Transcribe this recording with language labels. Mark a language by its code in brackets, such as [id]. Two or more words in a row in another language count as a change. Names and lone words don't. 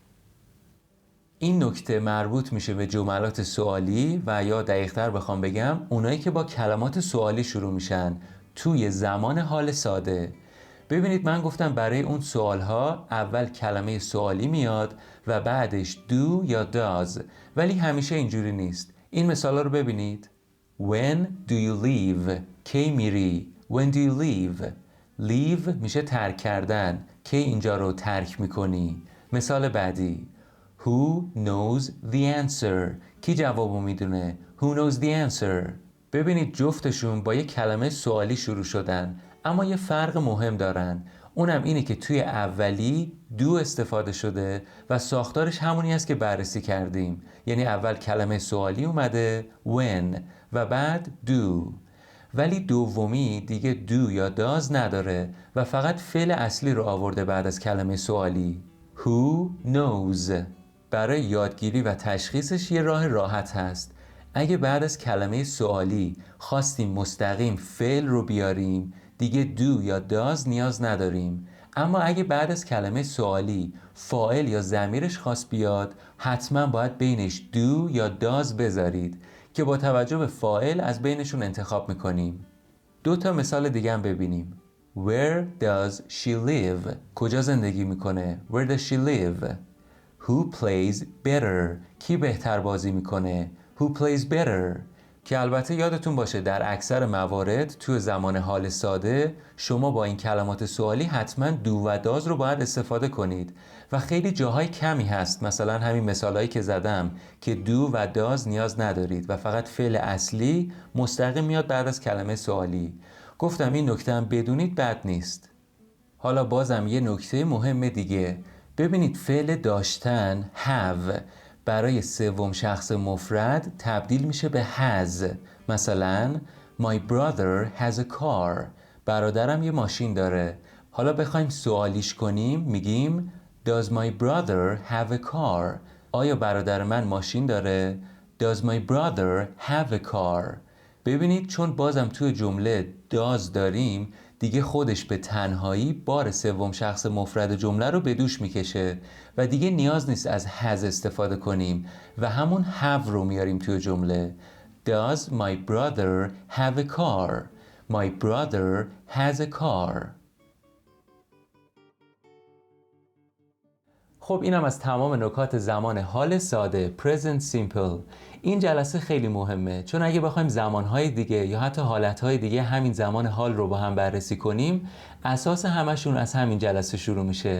[fa] این نکته مربوط میشه به جملات سوالی و یا دقیق‌تر بخوام بگم اونایی که با کلمات سوالی شروع میشن توی زمان حال ساده. ببینید من گفتم برای اون سوالها اول کلمه سوالی میاد و بعدش do یا does، ولی همیشه اینجوری نیست. این مثالا رو ببینید: [en] When do you leave؟ [fa] کی میری؟ [en] When do you leave؟ leave [fa] میشه ترک کردن، کی اینجا رو ترک میکنی؟ مثال بعدی: [en] Who knows the answer؟ [fa] کی جوابو میدونه؟ [en] Who knows the answer؟ [fa] ببینید جفتشون با یک کلمه سوالی شروع شدن، اما یه فرق مهم دارن. اونم اینه که توی اولی دو استفاده شده و ساختارش همونی است که بررسی کردیم، یعنی اول کلمه سوالی اومده when و بعد do، ولی دومی دیگه do یا does نداره و فقط فعل اصلی رو آورده بعد از کلمه سوالی. [en] Who knows؟ [fa] برای یادگیری و تشخیصش یه راه راحت هست. اگه بعد از کلمه سوالی خواستیم مستقیم فعل رو بیاریم دیگه do یا does نیاز نداریم، اما اگه بعد از کلمه سوالی فاعل یا ضمیرش خواست بیاد حتما باید بینش do یا does بذارید که با توجه به فاعل از بینشون انتخاب میکنیم. دو تا مثال دیگه هم ببینیم. [en] Where does she live؟ [fa] کجا زندگی میکنه؟ [en] Where does she live؟ Who plays better؟ [fa] کی بهتر بازی میکنه؟ [en] Who plays better؟ [fa] که البته یادتون باشه در اکثر موارد تو زمان حال ساده شما با این کلمات سوالی حتما دو و داز رو باید استفاده کنید و خیلی جاهای کمی هست، مثلا همین مثالایی که زدم که دو و داز نیاز ندارید و فقط فعل اصلی مستقیم میاد بعد از کلمه سوالی. گفتم این نکته هم بدونید بد نیست. حالا بازم یه نکته مهم دیگه، ببینید فعل داشتن have برای سوم شخص مفرد تبدیل میشه به has. [en] مثلا My brother has a car. [fa] برادرم یه ماشین داره. حالا بخوایم سوالیش کنیم میگیم [en] Does my brother have a car؟ [fa] آیا برادر من ماشین داره؟ [en] Does my brother have a car؟ [fa] ببینید چون بازم توی جمله does داریم دیگه خودش به تنهایی بار سوم شخص مفرد جمله رو به دوش میکشه و دیگه نیاز نیست از has استفاده کنیم و همون have رو میاریم توی جمله. [en] Does my brother have a car؟ My brother has a car. [fa] خب اینم از تمام نکات زمان حال ساده [en] present simple. [fa] این جلسه خیلی مهمه چون اگه بخوایم زمانهای دیگه یا حتی حالتهای دیگه همین زمان حال رو با هم بررسی کنیم اساس همشون از همین جلسه شروع میشه.